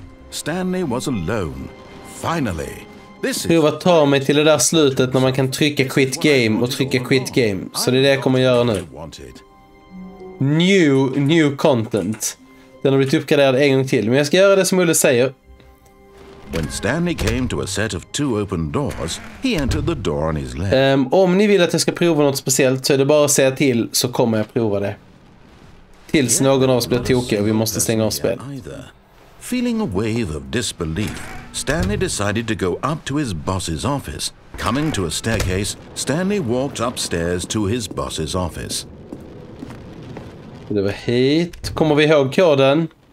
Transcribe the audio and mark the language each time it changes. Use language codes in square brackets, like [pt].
[en] Stanley was alone. Finally. [sv] Prova att ta mig till det där slutet när man kan trycka quit game och trycka quit game. Så det är det jag kommer göra nu. New content. Den har blivit uppgraderad en gång till. Men jag ska göra det som Ulle säger. [en] When Stanley came to a set of 2 open doors, he entered the door on his left. [sv] Om ni vill att jag ska prova något speciellt så är det bara att säga till, så kommer jag prova det. Tills någon av oss blir tokig och vi måste stänga av spel. [en] Feeling a wave of disbelief, Stanley decided to go up to his boss's office. Coming to a staircase, Stanley walked upstairs to his boss's office. [sv] Det var hit. Kommer vi ihåg koden?